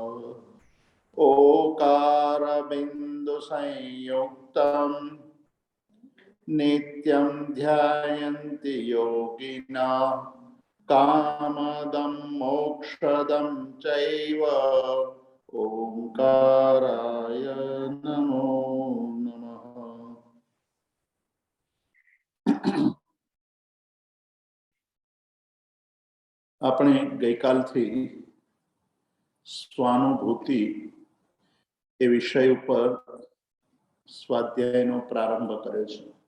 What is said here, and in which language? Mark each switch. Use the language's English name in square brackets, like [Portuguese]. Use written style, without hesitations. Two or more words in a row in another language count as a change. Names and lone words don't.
[Sanskrit] ओकारबिन्दुसंयुक्तं नित्यं ध्यायन्ति योगिनः कामदं मोक्षदं चैव ओंकाराय नमो नमः। [Gujarati] આપણે ગઈકાલથી સ્વાનુભૂતિ એ વિષય ઉપર સ્વાધ્યાયનો પ્રારંભ કરે છે।